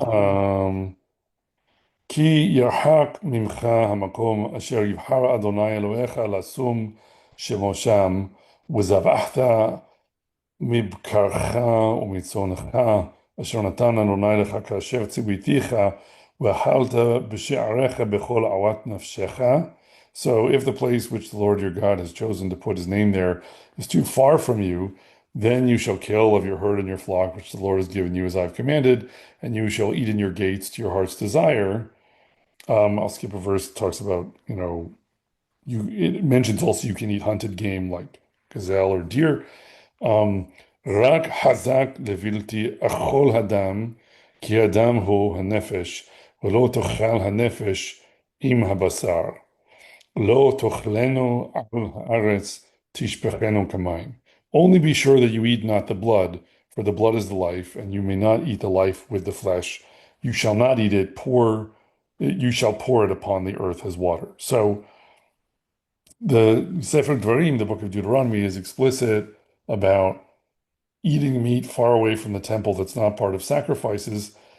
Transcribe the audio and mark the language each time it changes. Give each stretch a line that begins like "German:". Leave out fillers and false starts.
Hebrew: Um, כי ירחק ממך המקום אשר יבחר אדוני אלוהיך לשום שמו שם, וזבחת מבקרך ומצונך, אשר נתן אדוני לך כאשר ציוויתיך, ואכלת בשעריך בכל עוות נפשך.
English: So if the place which the Lord your God has chosen to put his name there is too far from you, then you shall kill of your herd and your flock, which the Lord has given you as I've commanded, and you shall eat in your gates to your heart's desire. I'll skip a verse that talks about, it mentions also you can eat hunted game like gazelle or deer.
Hebrew: רק חזק לבלתי אכול הדם, כי הדם הוא הנפש, ולא תאכל הנפש עם הבשר. לא תאכלנו על הארץ תשפכנו כמים.
English: Only be sure that you eat not the blood, for the blood is the life, and you may not eat the life with the flesh. You shall not eat it, you shall pour it upon the earth as water. So the Sefer Dvarim, the book of Deuteronomy, is explicit about eating meat far away from the temple that's not part of sacrifices.